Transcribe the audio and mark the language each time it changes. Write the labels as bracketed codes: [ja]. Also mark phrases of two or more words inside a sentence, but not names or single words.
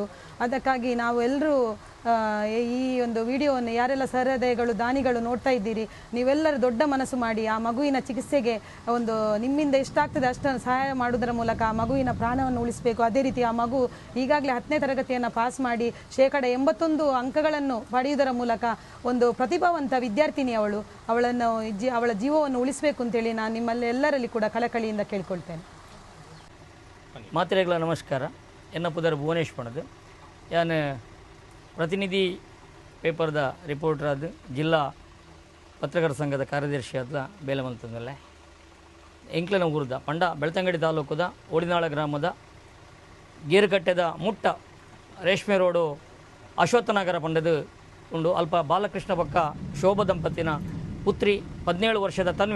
[kn] ಅದಕ್ಕಾಗಿ ನಾವು ಎಲ್ಲರೂ ಈ ಒಂದು ವಿಡಿಯೋವನ್ನು ಯಾರೆಲ್ಲ ಸಹೃದಯಗಳು ದಾನಿಗಳು ನೋಡ್ತಾ ಇದ್ದೀರಿ, ನೀವೆಲ್ಲರೂ ದೊಡ್ಡ ಮನಸ್ಸು ಮಾಡಿ ಆ ಮಗುವಿನ ಚಿಕಿತ್ಸೆಗೆ ಒಂದು ನಿಮ್ಮಿಂದ ಎಷ್ಟಾಗ್ತದೆ ಅಷ್ಟನ್ನು ಸಹಾಯ ಮಾಡುವುದರ ಮೂಲಕ ಆ ಮಗುವಿನ ಪ್ರಾಣವನ್ನು ಉಳಿಸಬೇಕು. ಅದೇ ರೀತಿ ಆ ಮಗು ಈಗಾಗಲೇ 10ನೇ ತರಗತಿಯನ್ನು ಪಾಸ್ ಮಾಡಿ 81% ಅಂಕಗಳನ್ನು ಪಡೆಯುವುದರ ಮೂಲಕ ಒಂದು ಪ್ರತಿಭಾವಂತ ವಿದ್ಯಾರ್ಥಿನಿ ಅವಳ ಜೀವವನ್ನು ಉಳಿಸಬೇಕು ಅಂತೇಳಿ ನಾನು ನಿಮ್ಮಲ್ಲೆಲ್ಲರಲ್ಲಿ ಕೂಡ ಕಳಕಳಿಯಿಂದ ಕೇಳ್ಕೊಳ್ತೇನೆ. [tcy] ಮಾತ್ರೆಗಳ ನಮಸ್ಕಾರ. ಎನ್ನ ಪುದರ್ ಭುವನೇಶ್ ಪಣದು ಯಾನ್ ಪ್ರತಿನಿಧಿ ಪೇಪರ್ದ ರಿಪೋರ್ಟರ್ ಆದ ಜಿಲ್ಲಾ ಪತ್ರಕರ್ತರ ಸಂಘದ ಕಾರ್ಯದರ್ಶಿ ಆದ ಬೇಲಮಂತಂದಲ್ಲೇ ಎಂಕ್ಲನ ಊರದ ಪಂಡ ಬೆಳ್ತಂಗಡಿ ತಾಲೂಕದ ಓಡಿನಾಳ ಗ್ರಾಮದ ಗೇರುಕಟ್ಟೆದ ಮುಟ್ಟ ರೇಷ್ಮೆ ರೋಡು ಅಶ್ವತ್ಥನಗರ ಪಂಡದು ಉಂಡು ಅಲ್ಪ ಬಾಲಕೃಷ್ಣ ಪಕ್ಕ ಶೋಭಾ ದಂಪತಿನ ಪುತ್ರಿ 17 ವರ್ಷದ ತನ್ವಿ.